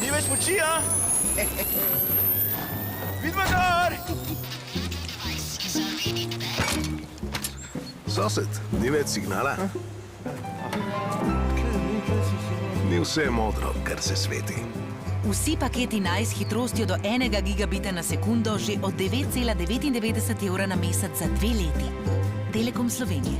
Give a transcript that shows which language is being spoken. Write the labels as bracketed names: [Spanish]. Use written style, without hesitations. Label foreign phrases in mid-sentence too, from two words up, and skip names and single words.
[Slovenian] Lucia! Vidimo gor! [English] Device is already in bed. [Slovenian] Sosed, ni več signala? Ni vse modro, kar se sveti. Vsi paketi NICE s hitrostjo do 1 gigabita na sekundo že od 9,99 evra na mesec za 2 leti. Telekom Slovenije.